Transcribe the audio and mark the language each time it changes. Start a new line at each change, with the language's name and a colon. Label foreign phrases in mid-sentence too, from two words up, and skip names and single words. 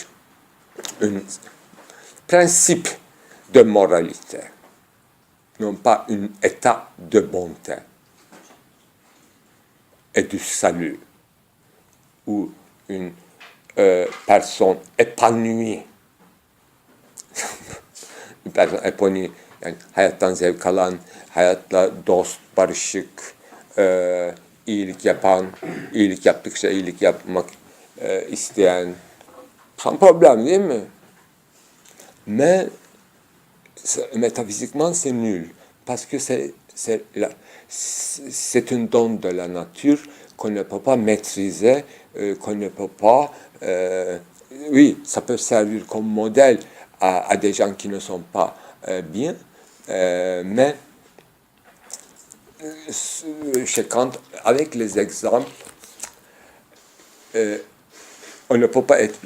French: Un principe de moralité, non pas un état de bonté et du salut, ou une personne épanouie.
Turkish: Bir
French: person épanouie,
Turkish: yani hayattan zevk alan, hayatla dost, barışık, iyilik yapan, iyilik yaptıkça iyilik yapmak isteyen,
French: sans problème,
Turkish: değil mi?
French: Mais métaphysiquement, c'est nul, parce que c'est un don de la nature qu'on ne peut pas maîtriser, qu'on ne peut pas... oui, ça peut servir comme modèle à des gens qui ne sont pas bien, mais chez Kant, avec les exemples, on ne peut pas être bien.